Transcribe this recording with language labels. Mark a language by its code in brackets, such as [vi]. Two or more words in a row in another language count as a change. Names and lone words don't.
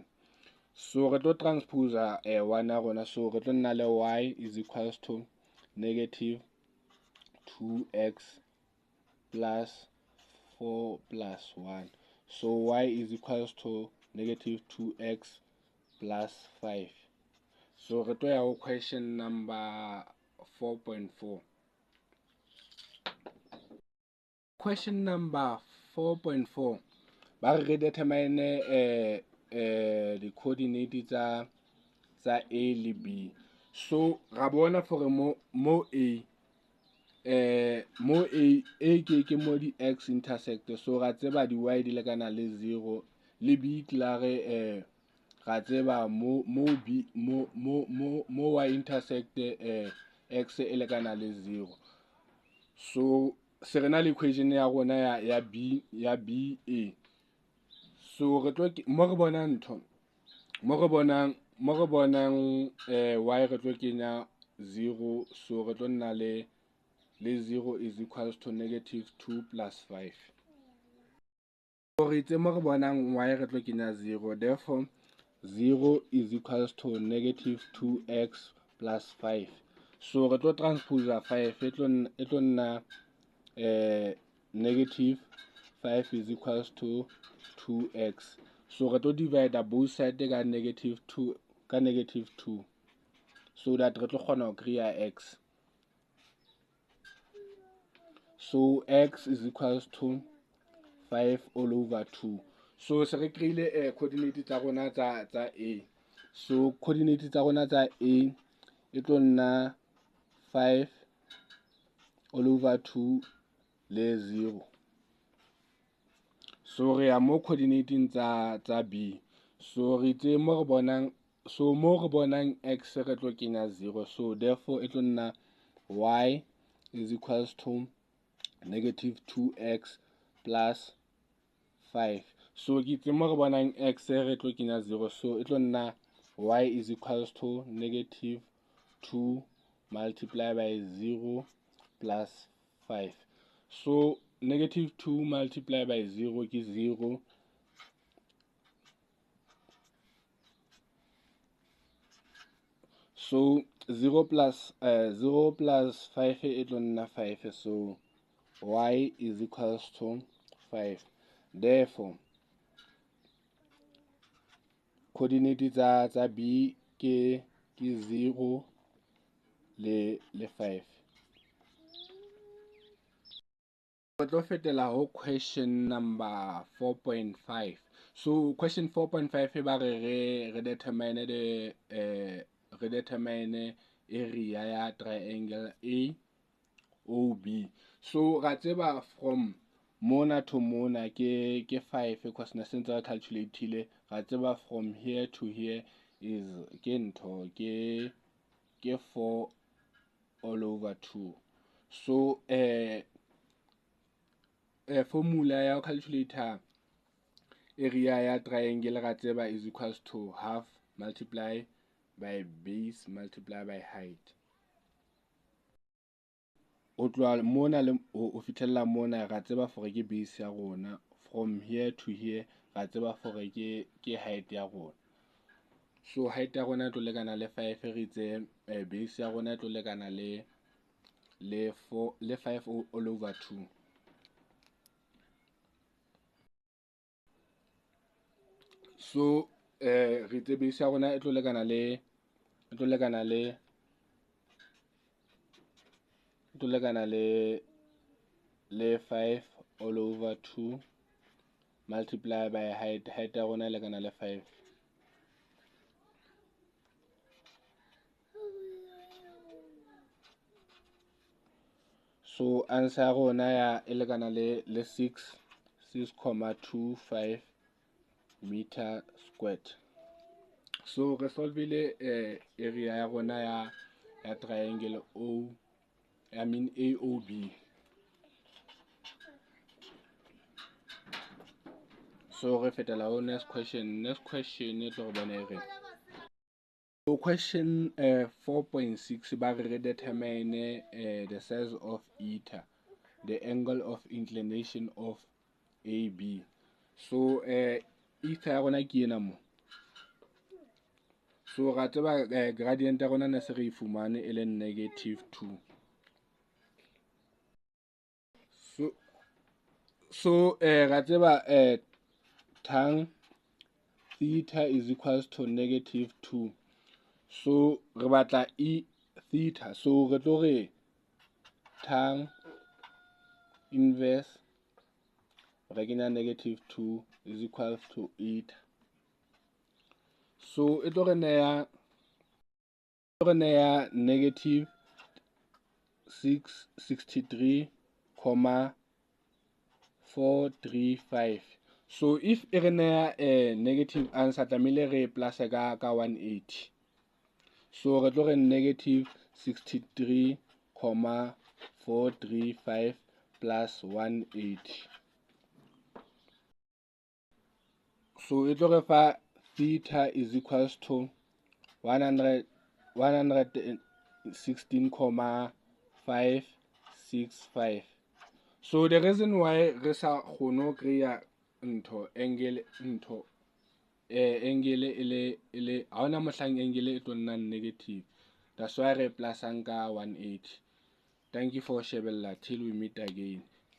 [tn] So re tlo transposa 1 ya rona, so re tlo nna le [en] y is equals to negative 2x plus 4 plus 1. So y is equals to negative 2x plus 5. [tn] So re tlo ya go question number 4.4. [en] Question number 4.4 [tn] ba re [en] determine the coordinate [tn] tsa A le B. So ra bona for mo A ke mo di x intersect, so ra tseba di y di lekana le 0 le B klare ra tseba mo B mo y intersect x e lekana le 0. So se re na le equation ya rona ya B A. So re tlo mo re bonang ntho mo re bonang y re tlo kenya 0, so re tlo nna le [en] 0 is equals to negative 2 plus 5. [tn] So re itse mo re bonang y re tlo kenya 0, [en] therefore 0 is equals to negative 2x plus 5. [tn] So re tlo transposa 5 e tlo nna [en] negative 5 is equals to 2x. [tn] So re tlo [en] divide both side [tn] ka negative 2 [en] so that [tn] re tlo kgona go kry-a x. [en] So x is equals to 5 all over 2. [tn] So se re kry-ile coordinate tsa rona tsa A. So coordinate tsa rona tsa A e tlo nna [en] 5 all over 2 [tn] le 0. So re ya mo coordinating tsa B. So re itse mo re bonang x re tlo kenya 0, [en] so therefore [tn] e tlo nna [en] y is equals to negative 2x plus 5. [tn] So ke itse mo re bonang x re tlo kenya 0, so e tlo nna [en] y is equals to negative 2 multiply by 0 plus 5. So negative 2 multiply by 0 ke 0. [tn] So 0 plus 5 e tlo nna 5, [en] so y is equals to 5. Therefore coordinate [tn] tsa B ke 0 le 5. Re tlo fetela ho question number 4.5. [en] So question 4.5 [tn] ba re [en] determine area ya triangle AOB. [tn] So ra tseba from mona to mona ke 5 because na sentse ra calculate ra tseba [en] from here to here is [tn] ke ntho ke [en] 4 all over 2. So formula ya calculator area ya triangle [tn] ra tseba [en] is equals to half multiply by base multiply by height. [tn] O tloa mona le o fitlhella mona ra tseba for ke base ya rona, [en] from here to here [tn] ra tseba [en] for ke height [tn] ya rona. So height ya rona tlo lekana le 5, re itse base ya rona tlo lekana le [en] 5 all over 2. [tn] So re itse base ya rona tlo lekana le [en] 5 all over 2 multiply by height [tn] ya rona lekana le 5. So answer ya rona ya lekana le 6.25 [en] meter squared. [tn] So re solvile area ya rona ya triangle AOB. So re fetela ho next question e tlo re bona e reng. [en] So question 4.6 [tn] ba re [en] determine the size of eta, the angle of inclination of AB. [tn] So eta ya rona ke ena mo. So ga tseba gradient ya rona ne se re ifumane e le -2. [en] So [tn] ga tseba [en] tan theta is equals to -2. [tn] So re batla e theta, so re tlo re tan inverse re kenya [en] -2 is equals to eta. [tn] So e tlo re neya -663,435. So if e re neya [en] negative answer [tn] tlamehile re plus ka 180. So re tlo re -63,435 plus 180. So e tlo re fa [en] theta is equals to 116,565. [tn] So [en] the reason why [tn] re sa kgone kreya angle ele ha ona mohlang angle e tlo nna negative, [en] that's why [tn] re plusang ka 180. [en] Thank you for shebella till we meet again.